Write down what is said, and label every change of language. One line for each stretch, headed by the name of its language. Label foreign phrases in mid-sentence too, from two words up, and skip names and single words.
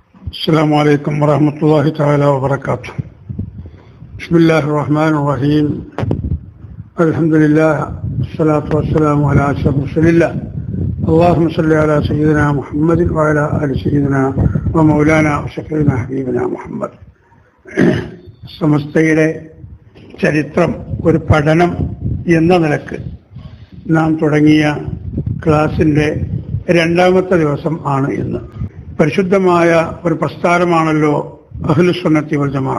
Arabic: السلام عليكم ورحمة الله تعالى وبركاته. بسم الله الرحمن الرحيم. الحمد لله والصلاة والسلام على أشرف رسول الله. اللهم صل على سيدنا محمد وعلى آل سيدنا ومولانا وشفيعنا حبيبنا محمد.
Malayalam: സമസ്തയുടെ ചരിത്രം ഒരു പഠനം എന്ന നിലക്ക് നാം തുടങ്ങിയ ക്ലാസിന്റെ രണ്ടാമത്തെ ദിവസം ആണ് ഇന്ന്. പരിശുദ്ധമായ ഒരു പ്രസ്ഥാനമാണല്ലോ
Arabic: أهل السنة والجماعة.